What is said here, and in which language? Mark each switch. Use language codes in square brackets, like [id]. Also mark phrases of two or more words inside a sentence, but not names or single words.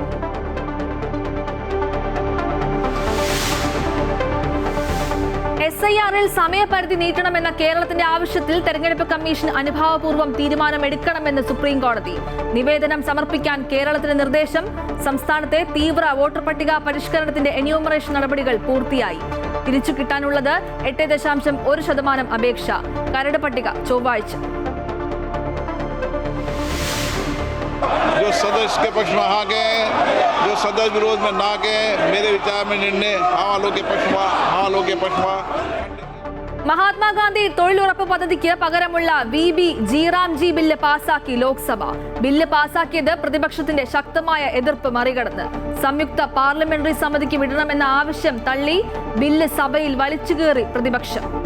[ml] SIR-ൽ സമയപരിധി നീട്ടണമെന്ന കേരളത്തിന്റെ ആവശ്യത്തിൽ തെരഞ്ഞെടുപ്പ് കമ്മീഷൻ അനുഭാവപൂർവ്വം തീരുമാനമെടുക്കണമെന്ന് സുപ്രീം കോടതി. നിവേദനം സമർപ്പിക്കാൻ കേരളത്തിന് നിർദ്ദേശം. സംസ്ഥാനത്തെ തീവ്ര വോട്ടർ പട്ടിക പരിഷ്കരണത്തിന്റെ എന്യൂമറേഷൻ നടപടികൾ പൂർത്തിയായി. തിരിച്ചു കിട്ടാനുള്ളത് 8.1% അപേക്ഷ. കരട് പട്ടിക ചൊവ്വാഴ്ച. [hi] जो सदस्य के पक्ष में हाँ गए, जो सदस्य विरोध में ना गए, मेरे विचार में निर्णय हाँ वालों के पक्ष में, हाँ वालों के पक्ष में. [ml] മഹാത്മാഗാന്ധി തൊഴിലുറപ്പ് പദ്ധതിക്ക് പകരമുള്ള VB G-Ram-G ബില്ല് പാസാക്കി ലോക്സഭ. ബില്ല് പാസാക്കിയത് പ്രതിപക്ഷത്തിന്റെ ശക്തമായ എതിർപ്പ് മറികടന്ന്. സംയുക്ത പാർലമെന്ററി സമിതിക്ക് വിടണമെന്ന ആവശ്യം തള്ളി ബില്ല് സഭയിൽ വലിച്ചുകീറി പ്രതിപക്ഷം.